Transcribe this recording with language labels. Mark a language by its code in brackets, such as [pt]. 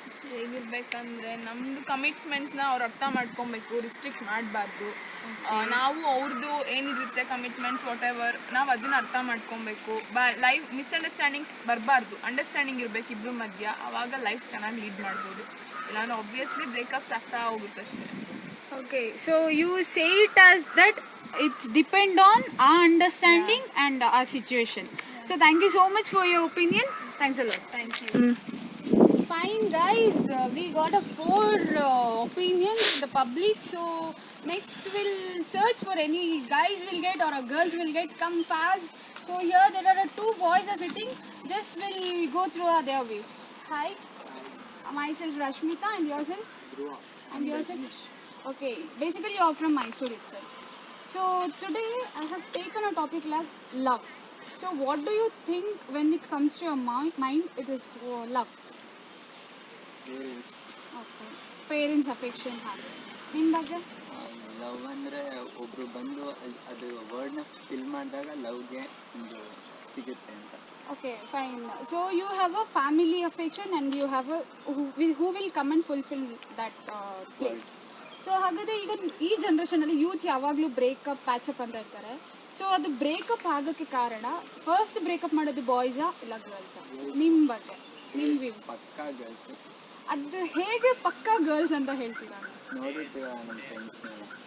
[kn] ಹೇಗಿರ್ಬೇಕಂದ್ರೆ ನಮ್ಮದು ಕಮಿಟ್ಮೆಂಟ್ಸ್ನ ಅವ್ರು ಅರ್ಥ ಮಾಡ್ಕೊಬೇಕು, ರಿಸ್ಟ್ರಿಕ್ಟ್ ಮಾಡಬಾರ್ದು. ನಾವು ಅವ್ರದ್ದು ಏನಿರುತ್ತೆ ಕಮಿಟ್ಮೆಂಟ್ಸ್ [en] whatever [kn] ನಾವು ಅದನ್ನು ಅರ್ಥ ಮಾಡ್ಕೊಬೇಕು. ಲೈಫ್ ಮಿಸ್ಅಂಡರ್ಸ್ಟ್ಯಾಂಡಿಂಗ್ಸ್ ಬರಬಾರ್ದು, ಅಂಡರ್ಸ್ಟ್ಯಾಂಡಿಂಗ್ ಇರಬೇಕು ಇಬ್ಬರ ಮಧ್ಯ. ಆವಾಗ ಲೈಫ್ ಚೆನ್ನಾಗಿ ಲೀಡ್ ಮಾಡ್ಬೋದು. ನಾನು ಆಬ್ವಿಯಸ್ಲಿ ಬ್ರೇಕಪ್ಸ್ ಆಗ್ತಾ ಹೋಗುತ್ತೆ ಅಷ್ಟೇ. [en] Okay, so you say it as that it's depend on our understanding and our situation. So thank you so much for your opinion. Thanks a lot. Thank you. Fine guys, we got a 4 opinions in the public. So next we'll search for any guys will get or a girls will get. Come fast. So here there are 2 boys are sitting. Just will go through their views. Hi, myself Rashmita, and yourself? Dhruva. And yourself? Okay, basically you are from Mysore itself. So today I have taken a topic like love. So what do you think when it comes to your mind? It is love. Parents. Okay. Parents affection ಹಾಗೆ. [kn] ನಿಮ್ಮ ಬಗ್ಗೆ? Love ಅಂದರೆ ಒಬ್ಬರು ಬಂದು ಅದು ವರ್ಡ್ನ fill ಮಾಡಿದಾಗ ಲವ್ಗೆ ಒಂದು ಸಿಗುತ್ತೆ ಅಂತ. [en] Okay, fine. So you have a family affection and you have a who will come and fulfill that place. [kn] So ಹಾಗಾದರೆ ಈಗ ಈ ಜನ್ರೇಷನಲ್ಲಿ ಯೂತ್ ಯಾವಾಗಲೂ ಬ್ರೇಕಪ್ ಪ್ಯಾಚಪ್ ಅಂತ ಇರ್ತಾರೆ. ಸೊ ಅದು ಬ್ರೇಕಪ್ ಆಗೋಕ್ಕೆ ಕಾರಣ ಫಸ್ಟ್ ಬ್ರೇಕಪ್ ಮಾಡೋದು ಬಾಯ್ಸಾ ಇಲ್ಲ ಗರ್ಲ್ಸಾ? ನಿಮ್ಮ ಬಗ್ಗೆ ನಿಮ್ಮ ವ್ಯೂ? ಪಕ್ಕಾ ಗರ್ಲ್ಸ್. ಅದು ಹೇಗೆ ಪಕ್ಕಾ ಗರ್ಲ್ಸ್ ಅಂತ ಹೇಳ್ತೀರಾ? ನೋಡಿರ್ತೀರ ನಮ್ಮ ಫ್ರೆಂಡ್ಸ್ನೆಲ್ಲ,